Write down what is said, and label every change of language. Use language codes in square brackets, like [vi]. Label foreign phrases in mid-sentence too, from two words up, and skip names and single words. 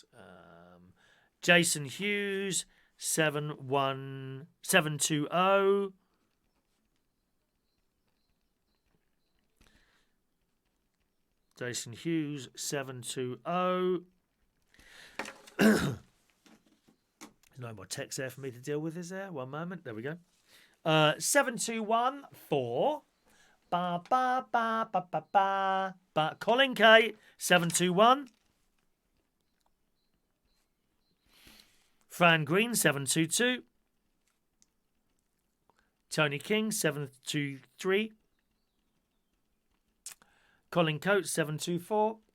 [en] Jason Hughes, 720. Jason Hughes, 720. There's no more text there for me to deal with, is there? One moment. There we go. 721 4. Ba ba ba ba ba ba. Ba. Colin K, 721. Fran Green, 722. Tony King, 723. Colin Coates, 724.